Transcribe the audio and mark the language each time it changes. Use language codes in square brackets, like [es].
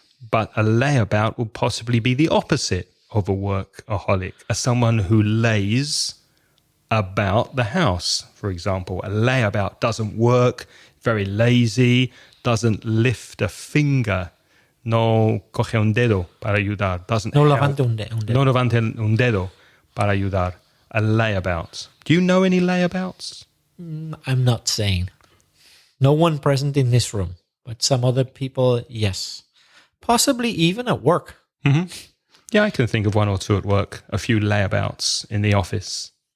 [en] But a layabout will possibly be the opposite of a workaholic, as someone who lays about the house. For example, a layabout doesn't work, very lazy, doesn't lift a finger, [es] no coge un dedo para ayudar, [en] doesn't [es] No [en] help. [es] levante un dedo. No levante un dedo para ayudar. [en] A layabout. Do you know any layabouts? I'm not saying. No one present in this room, but some other people, yes. Possibly even at work. Yeah, I can think of one or two at work. A few layabouts in the office.